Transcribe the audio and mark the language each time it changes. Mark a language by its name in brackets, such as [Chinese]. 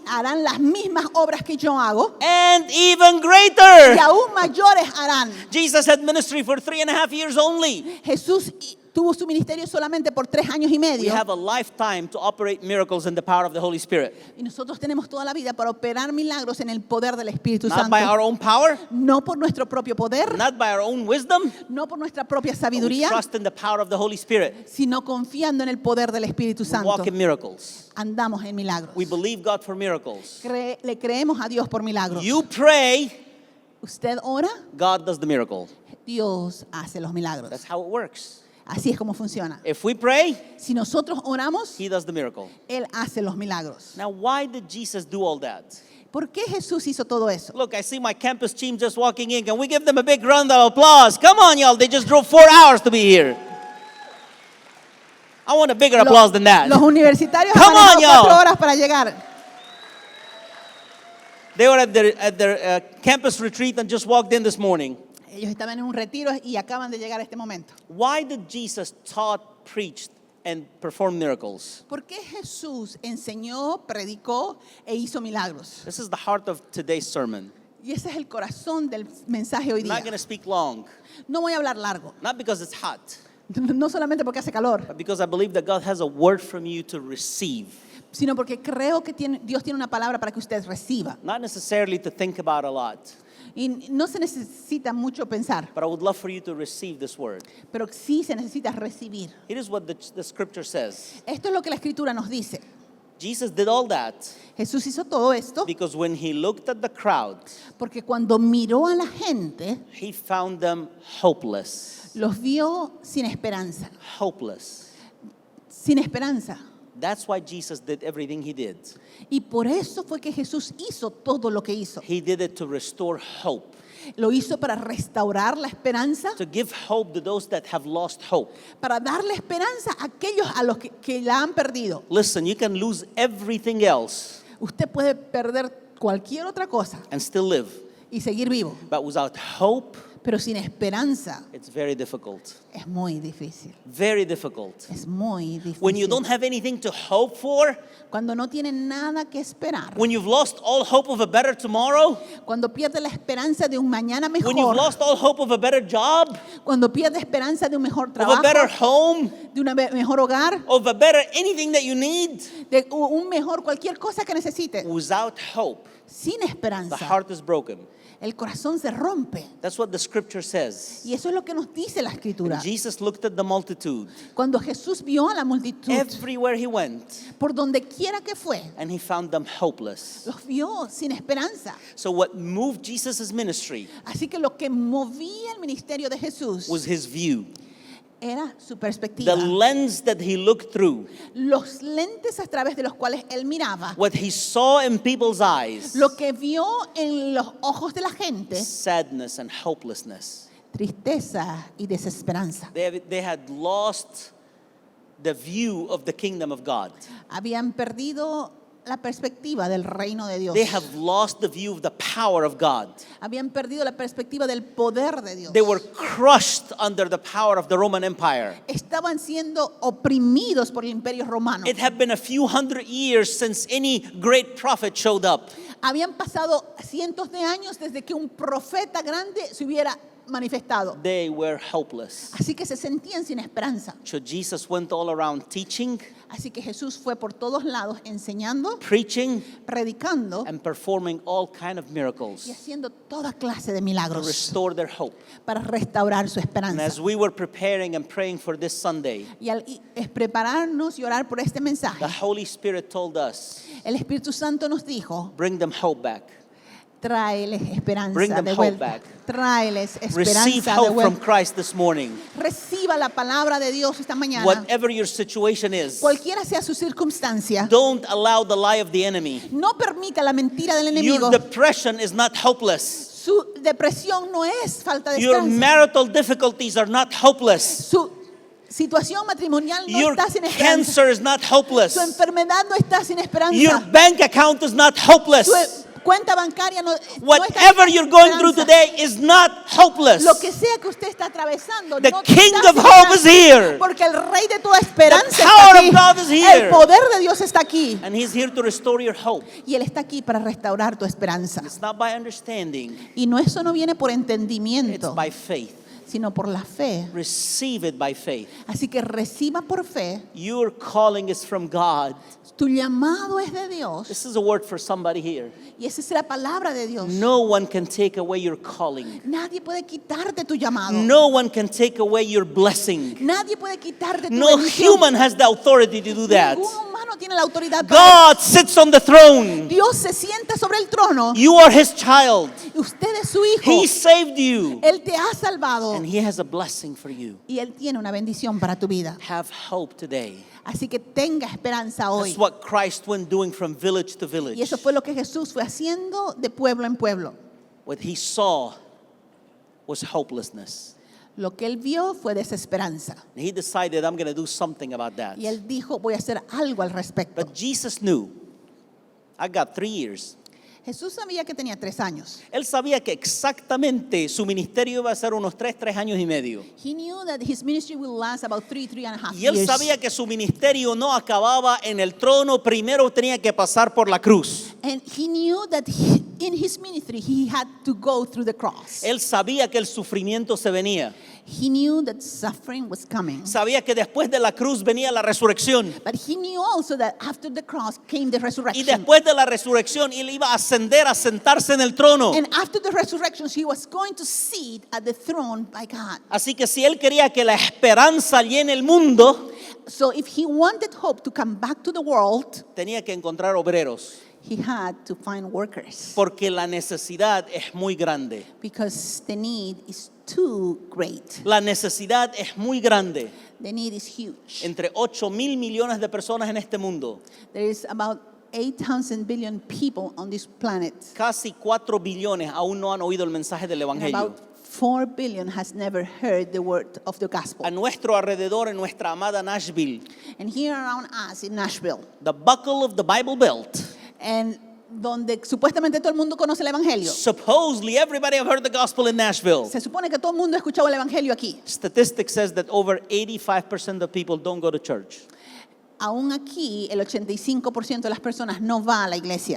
[Spanish] harán las mismas obras que yo hago [English] and even [Spanish] y [English] greater. [Spanish] aún mayores harán. [English] Jesus had ministry for 3.5 years only. [Spanish] Jesús tuvo su ministerio solamente por 3 años y [English] We [Spanish] medio. [English] have a lifetime to operate miracles in the power of the Holy Spirit. [Spanish] Y nosotros tenemos toda la vida para operar milagros en el poder del Espíritu [English] Not [Spanish] Santo. [English] by our own power, [Spanish] No por nuestro propio poder, [English] not by our own wisdom, [Spanish] no por nuestra propia [English] but we [Spanish] sabiduría, [English] trust in the power of the Holy Spirit. [Spanish] sino confiando en el poder del Espíritu [English] We [Spanish] Santo. [English] walk in miracles. [Spanish] Andamos en milagros. [English] We believe God for miracles. [Spanish] Le creemos a Dios por milagros. [English] You pray, [Spanish] Usted ora, [English] God does the miracle. [Spanish] Dios hace los milagros. [English] That's how it works. [Spanish] Así es como funciona. [English] If we pray, [Spanish] Si nosotros oramos, [English] He does the miracle. [Spanish] Él hace los milagros. [English] Now, why did Jesus do all that? [Spanish] ¿Por qué Jesús hizo todo eso? [English] Look, I see my campus team just walking in. Can we give them a big round of applause? Come on, y'all. They just drove 4 hours to be here. I want a bigger applause than that. [Spanish] Los universitarios [English] Come [Spanish] han manejado [English] on, y'all. [Spanish] 4 horas para llegar. [English] They were at their campus retreat and just walked in this morning. [Spanish] Ellos estaban en un retiro y acaban de llegar a este momento. [English] Why did Jesus taught, preached, and perform miracles? [Spanish] ¿Por qué Jesús enseñó, predicó e hizo milagros? [English] This is the heart of today's sermon. [Spanish] Y ese es el corazón del mensaje hoy [English] I'm [Spanish] día. [English] not going to speak long, [Spanish] No voy a hablar largo, [English] not because it's hot, [Spanish] no solamente porque hace calor, [English] but because I believe that God has a word from you to receive. [Spanish] sino porque creo que Dios tiene una palabra para que usted reciba. [English] Not necessarily to think about a lot, [Spanish] Y no se necesita mucho pensar, [English] but I would love for you to receive this word. [Spanish] pero sí se necesita recibir. [English] It is what the scripture says. [Spanish] Esto es lo que la Escritura nos dice. [English] Jesus did all that [Spanish] Jesús hizo todo esto [English] because when he looked at the crowd, [Spanish] porque cuando miró a la gente, [English] he found them hopeless. [Spanish] los vio sin esperanza. [English] Hopeless. [Spanish] Sin esperanza. [English] That's why Jesus did everything he did. [Spanish] Y por eso fue que Jesús hizo todo lo que hizo. [English] He did it to restore hope, [Spanish] Lo hizo para restaurar la esperanza, [English] to give hope to those that have lost hope. [Spanish] para darle esperanza a aquellos a los que la han perdido. [English] Listen, you can lose everything else [Spanish] Usted puede perder cualquier otra cosa [English] and still live, [Spanish] y seguir vivo, [English] but without hope, [Spanish] pero sin esperanza [English] it's very difficult. [Spanish] es muy difícil. [English] Very difficult. [Spanish] Es muy [English] When you [Spanish] difícil. [English] don't have anything to hope for, [Spanish] Cuando no tiene nada que esperar, [English] when you've lost all hope of a better tomorrow, [Spanish] cuando pierde la esperanza de un mañana [English] when you've [Spanish] mejor, [English] lost all hope of a better job, [Spanish] cuando pierde esperanza de un mejor [English] of a better [Spanish] trabajo, [English] home, [Spanish] de un mejor hogar, [English] of a better anything that you need, [Spanish] de un mejor cualquier cosa que necesite, [English] without hope, [Spanish] sin [English] the [Spanish] esperanza, [English] heart is broken. [Spanish] el corazón se rompe. [English] That's what the scripture says. [Spanish] Y eso es lo que nos dice la Escritura. [English] Jesus looked at the multitude [Spanish] Cuando Jesús vio a la multitud, [English] everywhere he went, [Spanish] por donde quiera que fue, [English] and he found them hopeless. [Spanish] los vio sin esperanza. [English] So what moved Jesus' ministry [Spanish] Así que lo que movía el ministerio de Jesús [English] was his view, [Spanish] era su [English] the [Spanish] perspectiva. [English] lens that he looked through, [Spanish] Los lentes a través de los cuales él miraba, [English] what he saw in people's eyes, [Spanish] lo que vio en los ojos de la gente, [English] sadness and hopelessness. [Spanish] tristeza y desesperanza. [English] They had lost the view of the kingdom of God. [Spanish] Habían perdido la perspectiva del reino de Dios. [English] They have lost the view of the power of God. [Spanish] Habían perdido la perspectiva del poder de Dios. [English] They were crushed under the power of the Roman Empire. [Spanish] Estaban siendo oprimidos por el imperio romano. [English] It had been a few hundred years since any great prophet showed up. [Spanish] Habían pasado cientos de años desde que un profeta grande se hubiera manifestado. [English] They were hopeless. [Spanish] Así que se sentían sin esperanza. [English] So Jesus went all around teaching, [Spanish] Así que Jesús fue por todos lados enseñando, [English] preaching, [Spanish] predicando [English] and performing all kind of [Spanish] y [English] miracles [Spanish] haciendo toda clase de [English] to [Spanish] milagros [English] restore their hope. [Spanish] para restaurar su [English] And [Spanish] esperanza. [English] as we were preparing and praying for this Sunday, [Spanish] Y al es prepararnos y orar por este mensaje, [English] the Holy Spirit told us, [Spanish] el Espíritu Santo nos dijo, [English] bring them hope back. [Spanish] Tráeles esperanza [English] Bring them [Spanish] de [English] hope [Spanish] vuelta. [English] back. [Spanish] Tráeles [English] Receive [Spanish] esperanza de [English] hope from [Spanish] vuelta. [English] Christ this morning. [Spanish] Reciba la palabra de Dios esta mañana. [English] Whatever your situation is, [Spanish] Cualquiera sea su circunstancia, [English] don't allow the lie of the enemy. [Spanish] no permita la mentira del [English] Your [Spanish] enemigo. [English] depression is not hopeless. [Spanish] Su depresión no es falta de [English] Your [Spanish] esperanza. [English] marital difficulties are not hopeless. [Spanish] Su situación matrimonial no [English] Your [Spanish] está sin esperanza. [English] cancer is not hopeless. [Spanish] Su enfermedad no está sin [English] Your [Spanish] esperanza. [English] bank account is not hopeless. [Spanish] Su cuenta bancaria no está [English] Whatever [Spanish] sin [English] you're going through [Spanish] esperanza. [English] today is not hopeless. [Spanish] Lo que sea que usted está atravesando, [English] The [Spanish] no [English] King [Spanish] está [English] of [Spanish] sin [English] hope is [Spanish] esperanza, [English] here. [Spanish] porque el Rey de toda esperanza [English] The [Spanish] está [English] power [Spanish] aquí. [English] of God is here. [Spanish] El poder de Dios está aquí. [English] And He's here to restore your hope. [Spanish] Y Él está aquí para restaurar tu esperanza. [English] It's not by understanding, [Spanish] Y no, eso no viene por [English] it's [Spanish] entendimiento, [English] by faith. [Spanish] sino por la fe. [English] Receive it by faith. [Spanish] Así que reciba por fe. [English] Your calling is from God. [Spanish] Tu llamado es de Dios. [English] This is a word for somebody here. [Spanish] Y esa es la palabra de Dios. [English] No one can take away your calling. [Spanish] Nadie puede quitarte tu llamado. [English] No one can take away your blessing. [Spanish] Nadie puede quitarte tu [English] No [Spanish] bendición. [English] human has the authority to do that. [Spanish] Ningún humano tiene la autoridad para [English] God sits on the throne. [Spanish] Dios se sienta sobre el trono. [English] You are His child. [Spanish] Usted es su hijo. [English] He saved you. [Spanish] Él te ha salvado. [English] And He has a blessing for you. [Spanish] Y Él tiene una bendición para tu vida. [English] Have hope today. [Spanish] Así que tenga esperanza hoy. [English] That's what Christ went doing from village to [Spanish] Y [English] village. [Spanish] eso fue lo que Jesús fue haciendo de pueblo en pueblo. [English] What He saw was hopelessness. [Spanish] Lo que Él vio fue desesperanza. [English] And He decided, I'm going to do something about that. [Spanish] Y Él dijo, voy a hacer algo al respecto. [English] But Jesus knew, I got 3 years. [Spanish] Jesús sabía que tenía 3 años. Él sabía que exactamente su ministerio iba a ser unos 3 años y medio. [English] He knew that his ministry will last about 3.5 [Spanish] Y él [English] years. [Spanish] sabía que su ministerio no acababa en el trono, primero tenía que pasar por la cruz. [English] And he knew that in his ministry he had to go through the cross. [Spanish] Él sabía que el sufrimiento se venía. [English] He knew that suffering was coming. [Spanish] Sabía que después de la cruz venía la resurrección. [English] But he knew also that after the cross came the [Spanish] Y [English] resurrection. [Spanish] después de la resurrección él iba a ascender, a sentarse en el trono. [English] And after the resurrection, he was going to sit at the throne by God. [Spanish] Así que si él quería que la esperanza llene el mundo, [English] So if he wanted hope to come back to the world, [Spanish] tenía que encontrar obreros. [English] he had to find workers. [Spanish] Porque la necesidad es muy grande. [English] Because the need is too great. [Spanish] La necesidad es muy grande. [English] The need is huge. [Spanish] Entre 8.000 millones de personas en este mundo. [English] There is about 8,000 billion people on this planet. [Spanish] Casi 4 billones aún no han oído el mensaje del [English] And [Spanish] Evangelio. [English] about 4 billion has never heard the word of the gospel. [Spanish] A nuestro alrededor, en nuestra amada Nashville, [English] And here around us in Nashville, the buckle of the Bible Belt, [Spanish] and donde supuestamente todo el mundo conoce el evangelio. [English] supposedly everybody have heard the gospel in Nashville. [Spanish] Se supone que todo el mundo ha escuchado el evangelio aquí. [English] Statistics says that over 85% of people don't go to church [Spanish] Aún aquí, el 85% de las personas no va a la iglesia.